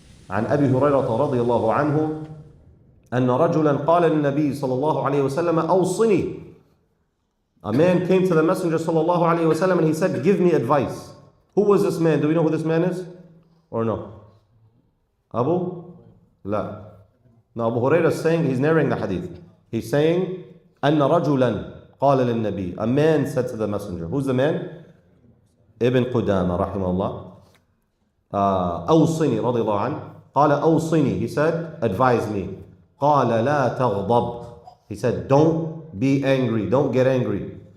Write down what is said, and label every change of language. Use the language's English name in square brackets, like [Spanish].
[Arabic] عن أبي هريرة رضي الله عنه أن رجلا قال للنبي صلى الله عليه وسلم أوصني. [English] A man came to the Messenger صلى الله عليه وسلم and he said, give me advice. Who was this man? Do we know who this man is? Or no? Abu? La. No, Abu Hurairah is saying, he's narrating the hadith. He's saying, أن رجلا قال للنبي. A man said to the Messenger. Who's the man? Ibn Qudama رحمه الله. [Arabic] أوصني رضي الله عنه. قال أوصني. He said, advise me. [English] قال لا تغضب. He said, don't be angry. Don't get angry.